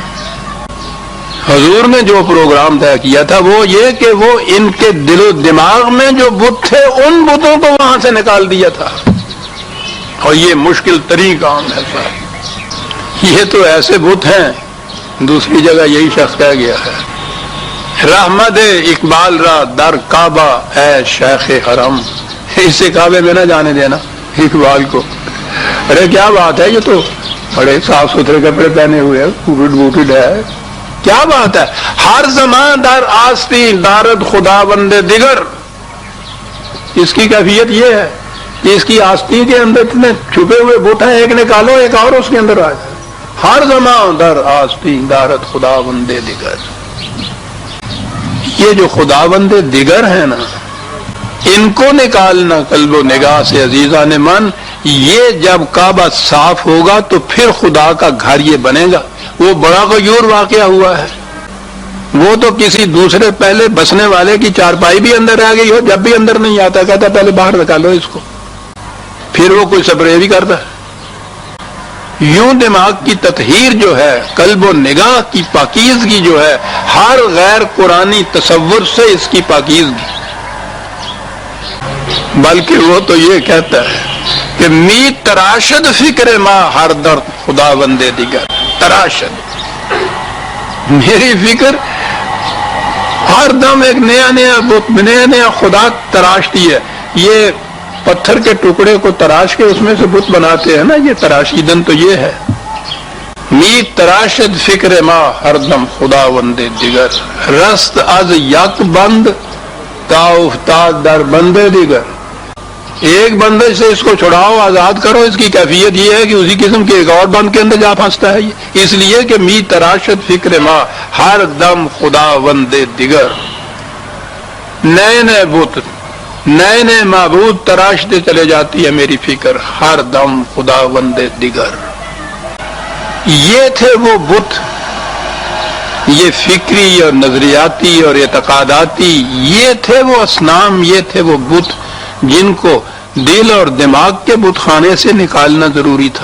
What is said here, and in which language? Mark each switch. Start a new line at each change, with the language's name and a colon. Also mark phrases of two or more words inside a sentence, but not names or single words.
Urdu: حضور نے جو پروگرام طے کیا تھا وہ یہ کہ وہ ان کے دل و دماغ میں جو بت تھے ان بتوں کو وہاں سے نکال دیا تھا، اور یہ مشکل ترین کام ہے صاحب۔ یہ تو ایسے بت ہیں، دوسری جگہ یہی شخص کہہ گیا ہے،
Persian: رحمت اقبال را در کعبہ اے شیخ حرم۔
Urdu: اسے کعبے میں نہ جانے دینا اقبال کو۔ ارے کیا بات ہے، یہ تو بڑے صاف ستھرے کپڑے پہنے ہوئے، بوٹڈ ہے، کیا بات ہے۔
Persian: ہر زمان در آستین دارد خدا بندے دیگر۔
Urdu: اس کی کیفیت یہ ہے کہ اس کی آستین کے اندر اتنے چھپے ہوئے بت ہیں، ایک نکالو ایک اور اس کے اندر آ جائے۔
Persian: ہر زمان در آستین دارد خدا بندے دیگر۔
Urdu: یہ جو
Persian: خدا بندے دیگر
Urdu: ہیں نا، ان کو نکالنا قلب و نگاہ سے عزیزان من۔ یہ جب کعبہ صاف ہوگا تو پھر خدا کا گھر یہ بنے گا۔ وہ بڑا غیور واقعہ ہوا ہے، وہ تو کسی دوسرے پہلے بسنے والے کی چارپائی بھی اندر رہ گئی ہو، جب بھی اندر نہیں آتا کہتا پہلے باہر نکالو اس کو، پھر وہ کوئی سپرے بھی کرتا ہے۔ یوں دماغ کی تطہیر جو ہے، قلب و نگاہ کی پاکیزگی جو ہے، ہر غیر قرآنی تصور سے اس کی پاکیزگی۔ بلکہ وہ تو یہ کہتا ہے کہ
Persian: می تراشد فکر ماں ہر درد خدا بندے دیگر۔
Urdu: تراشد، میری فکر ہر دم ایک نیا نیا خدا تراشتی ہے۔ یہ پتھر کے ٹکڑے کو تراش کے اس میں سے بت بناتے ہیں نا، یہ تراشیدن تو یہ ہے۔
Persian: می تراشد فکر ماں ہر دم خدا بندے دیگر، رست از یک بند تا افتاد در بندے دیگر۔
Urdu: ایک بندے سے اس کو چھڑاؤ، آزاد کرو، اس کی کیفیت یہ ہے کہ اسی قسم کے ایک اور بند کے اندر جا پھنستا ہے یہ، اس لیے کہ
Persian: می تراشد فکر ماں ہر دم خدا بندے دیگر۔
Urdu: نئے نئے بت، نئے نئے معبود تراشتے چلے جاتی ہے میری فکر،
Persian: ہر دم خدا بندے دیگر۔
Urdu: یہ تھے وہ بت، یہ فکری اور نظریاتی اور اعتقاداتی، یہ تھے وہ اصنام، یہ تھے وہ بت جن کو دل اور دماغ کے بت خانے سے نکالنا ضروری تھا۔